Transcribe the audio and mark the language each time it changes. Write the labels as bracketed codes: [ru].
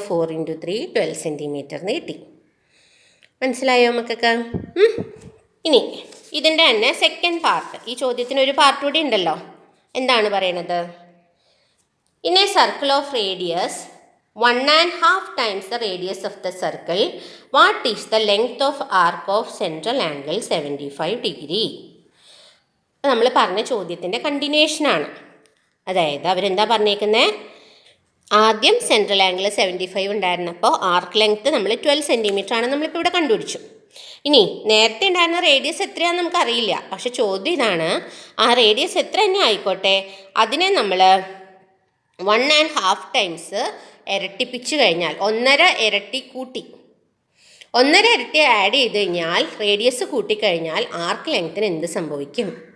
[ml] 4 × 3 12 centimetre എന്ന് കിട്ടി. മനസ്സിലായോ നമുക്കൊക്കെ? ഇനി ഇതിൻ്റെ തന്നെ സെക്കൻഡ് പാർട്ട്. ഈ ചോദ്യത്തിന് ഒരു പാർട്ട് കൂടി ഉണ്ടല്ലോ. എന്താണ് പറയണത്? [en] In a circle of radius 1.5 times the radius of the circle. What is the length of arc of central angle 75 degree? [ml] നമ്മൾ പറഞ്ഞ ചോദ്യത്തിൻ്റെ കണ്ടിന്യൂഷനാണ്. അതായത് അവരെന്താ പറഞ്ഞേക്കുന്നത്, ആദ്യം സെൻട്രൽ ആംഗിൾ 75 ഉണ്ടായിരുന്നപ്പോൾ ആർക്ക് ലെങ്ത്ത് നമ്മൾ 12 സെൻറ്റിമീറ്റർ ആണ് നമ്മളിപ്പോൾ ഇവിടെ കണ്ടുപിടിച്ചു. ഇനി നേരത്തെ ഉണ്ടായിരുന്ന റേഡിയസ് എത്രയാണെന്ന് നമുക്കറിയില്ല. പക്ഷെ ചോദ്യം ഇതാണ്, ആ റേഡിയസ് എത്ര തന്നെ ആയിക്കോട്ടെ അതിനെ നമ്മൾ 1.5 ടൈംസ് ഇരട്ടിപ്പിച്ച് കഴിഞ്ഞാൽ, 1.5 ഇരട്ടി കൂട്ടി, 1.5 ഇരട്ടി ആഡ് ചെയ്ത് കഴിഞ്ഞാൽ റേഡിയസ് കൂട്ടിക്കഴിഞ്ഞാൽ ആർക്ക് ലെങ്ത്തിന് എന്ത് സംഭവിക്കും?